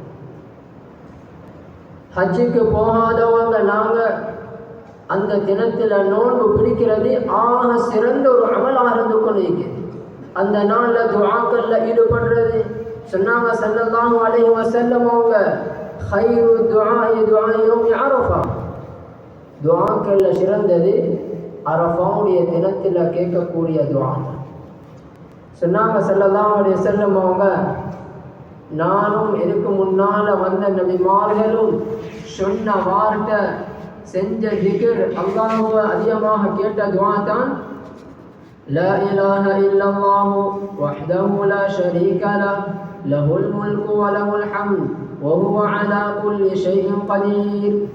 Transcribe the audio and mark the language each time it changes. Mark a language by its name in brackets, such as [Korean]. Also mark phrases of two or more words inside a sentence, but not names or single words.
[Tamil] ஹஜ்ஜுக்கு போகாதவங்க நாங்க அந்த தினத்துல நோன்பு பிடிக்கிறது ஆக சிறந்த ஒரு அமலாக இருந்து கொண்டிருக்கிறது. அந்த நாள்ல துஆக்கள்ல ஈடுபடுறது சொன்னாங்க [Arabic] صلى الله عليه وسلم [Tamil] அவங்க [Arabic] خير الدعاء دعاء يوم عرفة. [Tamil] துஆக்கள்ல சிறந்தது அரஃபாவுடைய தினத்துல கேட்கக்கூடிய துஆ. சொன்னாங்க [Arabic] صلى الله عليه وسلم [Tamil] அவங்க நானும் எனக்கு முன்னால வந்த நபிமார்களும் சொன்ன வார்த்தை செஞ்ச திக்ர் அல்லாஹ்வை அதிகமாக கேட்ட துஆ தான் [Arabic] لا إله إلا الله وحده لا شريك له له الملك وله الحمد وهو على كل شيء قدير.